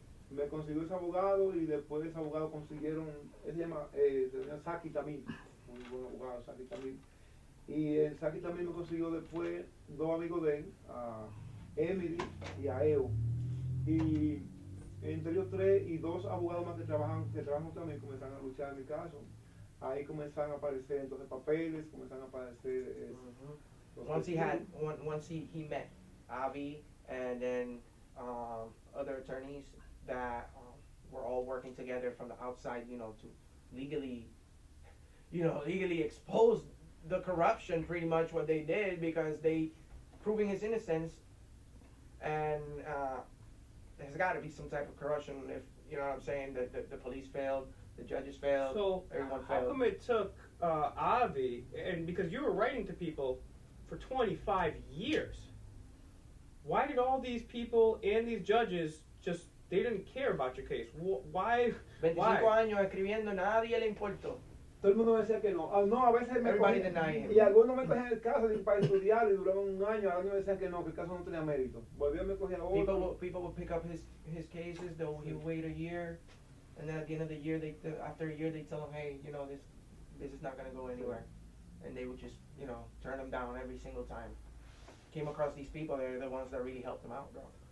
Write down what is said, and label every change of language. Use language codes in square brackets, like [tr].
[es] Me consiguió ese abogado, y después de ese abogado consiguieron, él se llama Saki Tamil, muy buen abogado, Saki Tamil. Y el Saki también me consiguió después dos amigos de él, a Emily y a Eo. Y entre ellos tres y dos abogados más que trabajan también comenzaron a luchar en mi caso. Ahí comenzaron a aparecer entonces papeles, comenzaron a aparecer. [en] Once he met Avi and then other attorneys that were all working together from the outside, to legally expose the corruption, pretty much what they did, because they proving his innocence, and there's got to be some type of corruption if, you know what I'm saying, the police failed, the judges failed, so everyone how failed. come it took Avi, and because you were writing to people for 25 years, why did all these people and these judges they didn't care about your case? Why? [es] 25 años escribiendo, nadie le importó. Todo el mundo me decía que no. No, a veces me cogían, y algunos me cogían el caso para estudiar y duraban un año. Al año me decían que no, que el caso no tenía mérito. Volvían, me cogían otro. [en] People would pick up his cases. He would wait a year, and then at the end of the year, after a year, they tell him, hey, this is not going to go anywhere, and they would just turn him down every single time. Came across these people, they're the ones that really helped him out, bro.